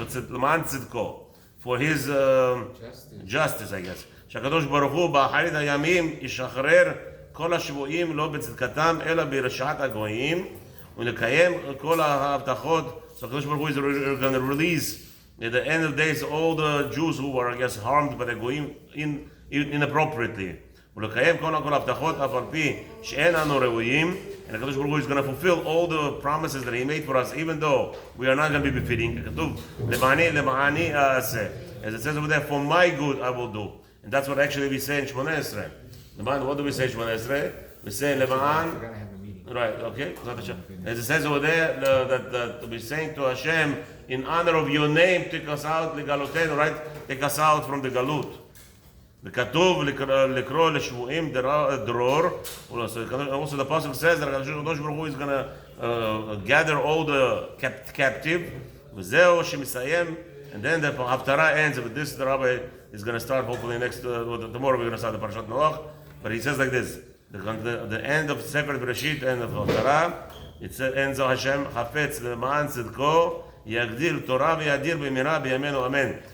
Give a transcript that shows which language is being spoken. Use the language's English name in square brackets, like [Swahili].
[English] L'man tzidko, for his justice, I guess. [Hebrew] שהקדוש ברוך הוא באחרית הימים ישחרר כל השבויים לא בצדקתם אלא ברשעת הגויים ולקיים כל ההבטחות. [English] So הקדוש ברוך הוא is going to release at the end of the days all the Jews who were, I guess, harmed by the goyim inappropriately. [Hebrew] ולקיים כל ההבטחות אף על פי שאין אנו ראויים. [English] And הקדוש ברוך הוא is going to fulfill all the promises that he made for us, even though we are not going to be befitting. כתוב למעני אעשה. As it says over there, for my good I will do. And that's what actually we say in Shmoneh Esrei. What do we say in Shmoneh Esrei? We say למען. Right, okay. As it says over there, that we're saying to Hashem, in honor of your name, take us out, legalotenu, right? Take us out from the galut. [Hebrew] וכתוב לקרוא לשבויים דרור. [English] Also the Apostle says that הקדוש ברוך הוא is going to gather all the captive. וזהו שמסיים. And then the Haftarah ends. With this, the Rabbi is going to start hopefully tomorrow we're going to start the Parashat Noach. But he says like this. The end of Sefer Bereshit and of Haftarah, it ends on Hashem Hafetz Le'man Tzidko Yagdil Torah V'Yadir B'Mira B'Yameinu Amen.